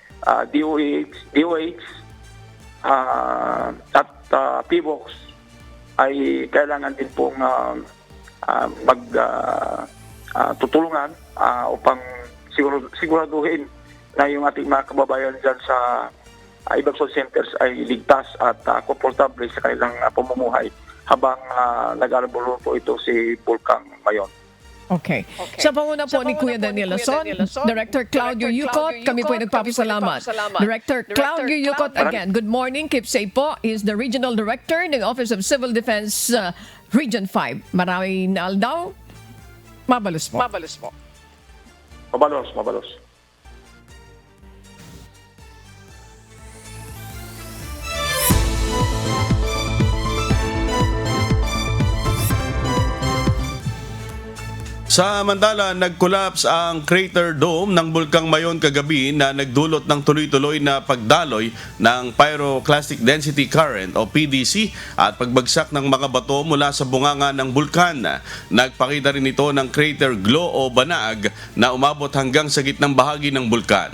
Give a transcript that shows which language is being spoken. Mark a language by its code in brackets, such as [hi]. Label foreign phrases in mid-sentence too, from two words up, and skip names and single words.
[tl] DOH, at PBOX ay kailangan din pong tutulungan upang siguraduhin na yung ating mga kababayan dyan sa [en] evacuation centers [tl] ay ligtas at komportable sa kanilang pamumuhay habang nag-aalabolo po ito si Bulkang Mayon. Okay. Sa panguna po ni Kuya Daniel Lason, Director Claudio Yucot, kami po ay nagpapasalamat. [en] Director Claudio Yucot, again, good morning. Keep safe po. He is the Regional Director ng Office of Civil Defense Region 5. [bik] Maraming naaldaw. Mabalos po. Mabalos. [tl] Samantala, nag-collapse ang [en] crater dome [tl] ng Bulkang Mayon kagabi na nagdulot ng tuloy-tuloy na pagdaloy ng [en] pyroclastic density current [tl] o PDC at pagbagsak ng mga bato mula sa bunganga ng bulkan. Nagpakita rin ito ng [en] crater glow [tl] o banag na umabot hanggang sa gitnang bahagi ng bulkan.